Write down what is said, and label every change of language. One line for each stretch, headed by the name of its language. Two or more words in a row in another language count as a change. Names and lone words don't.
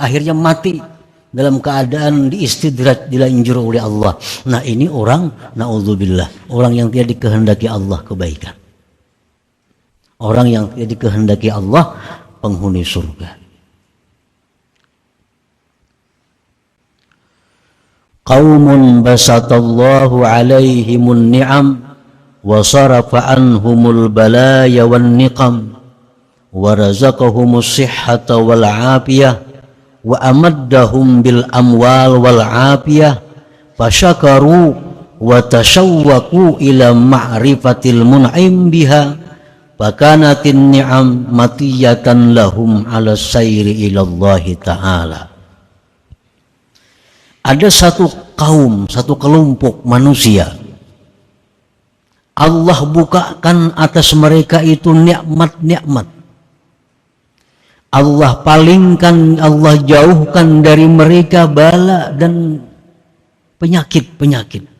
Indonesian: Akhirnya mati dalam keadaan diistidraj, dilanjur oleh Allah. Nah, ini orang, na'udzubillah, orang yang tidak dikehendaki Allah kebaikan. Orang yang tidak dikehendaki Allah penghuni surga.
Arabic: قوم بسط الله عليهم النعم وصرف عنهم البلايا و النقم ورزقهم الصحة والعافية وأمدهم بالأموال والعافية فشكروا وتشوقوا إلى معرفة المنعم بها فكانت النعم مطية لهم على السير إلى الله تعالى.
Indonesian: Ada satu kaum, satu kelompok manusia, Allah bukakan atas mereka itu nikmat-nikmat. Allah palingkan, Allah jauhkan dari mereka bala dan penyakit-penyakit.